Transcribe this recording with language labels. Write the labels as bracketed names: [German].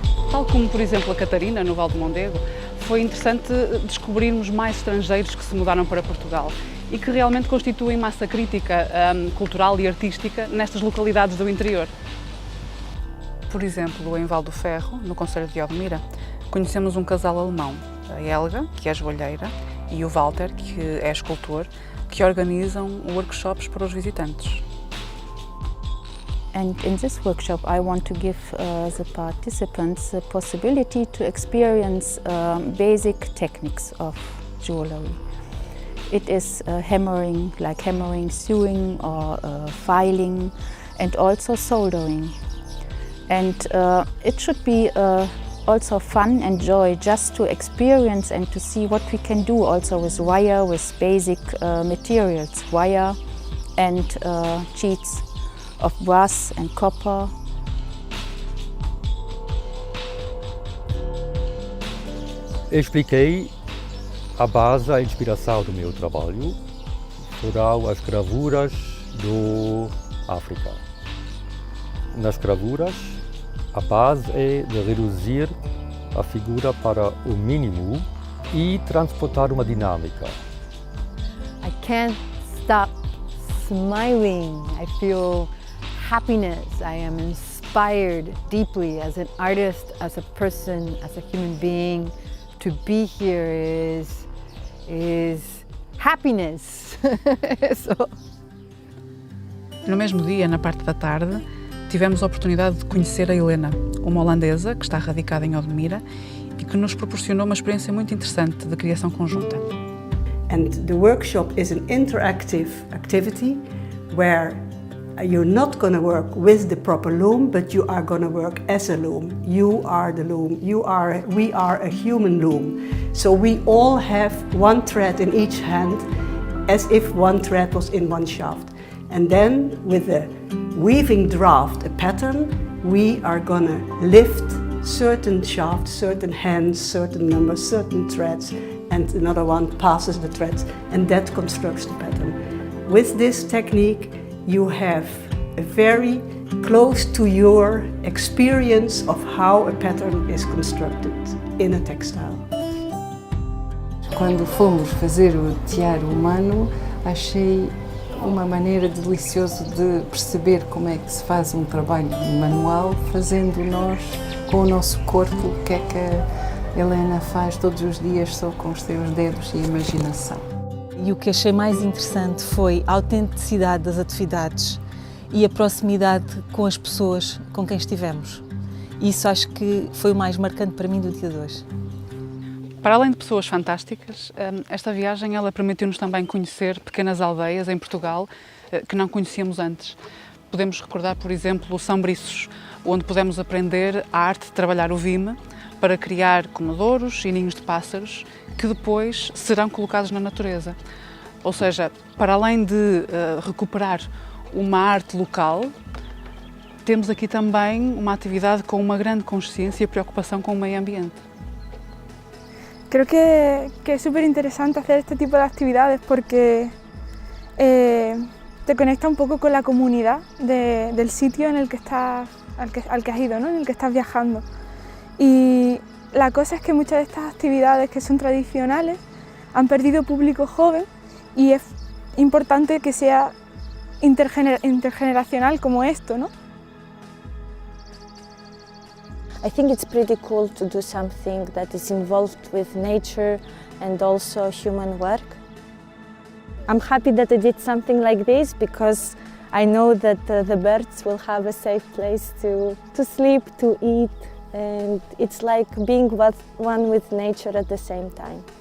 [Portuguese] Tal como, por exemplo, a Catarina, no Val de Mondego, foi interessante descobrirmos mais estrangeiros que se mudaram para Portugal e que realmente constituem massa crítica cultural e artística nestas localidades do interior. Por exemplo, em Val do Ferro, no concelho de Odmira, conhecemos um casal alemão, a Helga, que é joalheira, e o Walter, que é escultor, que organizam workshops para os visitantes. [English] And in this workshop I want to give the participants the possibility to experience basic techniques of jewelry. It is hammering, like hammering, sewing or filing, and also soldering. And it should be also fun and joy just to experience and to see what we can do also with wire, with basic materials, wire and sheets of brass and copper. [Portuguese] Eu expliquei a base, a inspiração do meu trabalho foram as gravuras do África. Nas gravuras, a base é de reduzir a figura para o mínimo e transportar uma dinâmica. [English] I can't stop smiling. I feel happiness. I am inspired deeply as an artist, as a person, as a human being. To be here is happiness. So. [Portuguese] No mesmo dia, na parte da tarde, tivemos a oportunidade de conhecer a Helena, uma holandesa que está radicada em Odmira e que nos proporcionou uma experiência muito interessante de criação conjunta. [English] And the workshop is an interactive activity where You're not going to work with the proper loom, but you are going to work as a loom. You are the loom. We are a human loom. So we all have one thread in each hand, as if one thread was in one shaft. And then with a weaving draft, a pattern, we are going to lift certain shafts, certain hands, certain numbers, certain threads, and another one passes the threads, and that constructs the pattern. With this technique, you have a very close to your experience of how a pattern is constructed in a textile. [Portuguese] Quando fomos fazer o tiara humano, achei uma maneira deliciosa de perceber como é que se faz um trabalho manual, fazendo nós com o nosso corpo, o que é que a Helena faz todos os dias só com os seus dedos e imaginação. E o que achei mais interessante foi a autenticidade das atividades e a proximidade com as pessoas com quem estivemos. Isso acho que foi o mais marcante para mim do dia de hoje. Para além de pessoas fantásticas, esta viagem ela permitiu-nos também conhecer pequenas aldeias em Portugal que não conhecíamos antes. Podemos recordar, por exemplo, o São Briços, onde pudemos aprender a arte de trabalhar o vime para criar comedouros e ninhos de pássaros que depois serão colocados na natureza. Ou seja, para além de recuperar uma arte local, temos aqui também uma atividade com uma grande consciência e preocupação com o meio ambiente. [Spanish] Creo que es súper interesante hacer este tipo de actividades porque te conecta un poco con la comunidad del sitio en el que estás, al que has ido, ¿no? En el que estás viajando. Y la cosa es que muchas de estas actividades que son tradicionales han perdido público joven y es importante que sea intergeneracional como esto, ¿no? [English] I think it's pretty cool to do something that is involved with nature and also human work. I'm happy that I did something like this because I know that the birds will have a safe place to sleep, to eat, and it's like being one with nature at the same time.